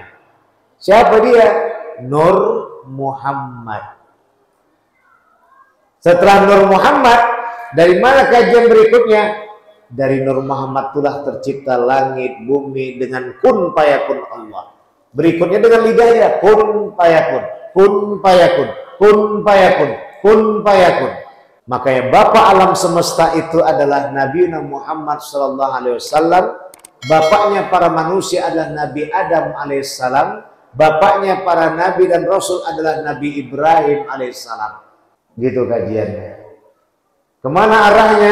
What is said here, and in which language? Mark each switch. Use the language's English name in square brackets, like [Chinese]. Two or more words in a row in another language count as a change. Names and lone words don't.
[Indonesian] Siapa dia? Nur Muhammad. Setelah Nur Muhammad, dari mana kajian berikutnya? Dari Nur Muhammad itulah tercipta langit, bumi dengan [Arabic] كن فيكون [Indonesian] Allah. Berikutnya dengan lidahnya [Arabic] كن فيكون، كن فيكون، كن فيكون، كن فيكون. [Indonesian] Makanya Bapak alam semesta itu adalah Nabi Muhammad SAW. Bapaknya para manusia adalah Nabi Adam alaihissalam. Bapaknya para nabi dan rasul adalah Nabi Ibrahim alaihissalam. Gitu kajiannya. Kemana arahnya?